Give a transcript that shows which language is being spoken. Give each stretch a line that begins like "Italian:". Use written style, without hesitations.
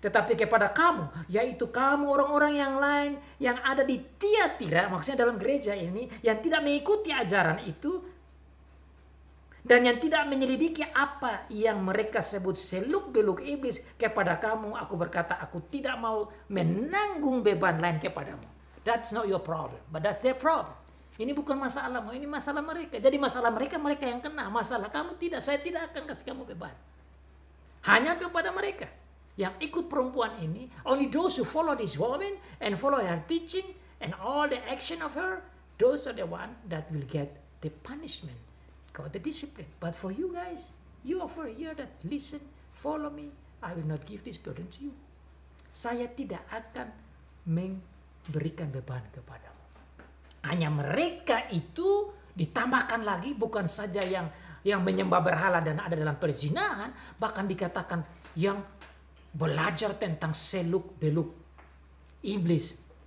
Indonesian: Tetapi kepada kamu, yaitu kamu orang-orang yang lain yang ada di Tiatira, maksudnya dalam gereja ini, yang tidak mengikuti ajaran itu, dan yang tidak menyelidiki apa yang mereka sebut seluk-beluk iblis kepada kamu, aku berkata, aku tidak mau menanggung beban lain kepadamu.
English: That's not your problem, but that's their problem.
Indonesian: Ini bukan masalahmu, ini masalah mereka. Jadi masalah mereka, mereka yang kena. Masalah kamu tidak, saya tidak akan kasih kamu beban. Hanya kepada mereka yang ikut perempuan ini,
English: only those who follow this woman and follow her teaching and all the action of her, those are the one that will get the punishment, got the discipline. But for you guys, you over here that listen, follow me, I will not give this burden to you.
Indonesian: Saya tidak akan memberikan beban kepadamu. Hanya mereka itu ditambahkan lagi, bukan saja yang menyembah berhala dan ada dalam perzinahan, bahkan dikatakan yang belajar tentang seluk-beluk iblis.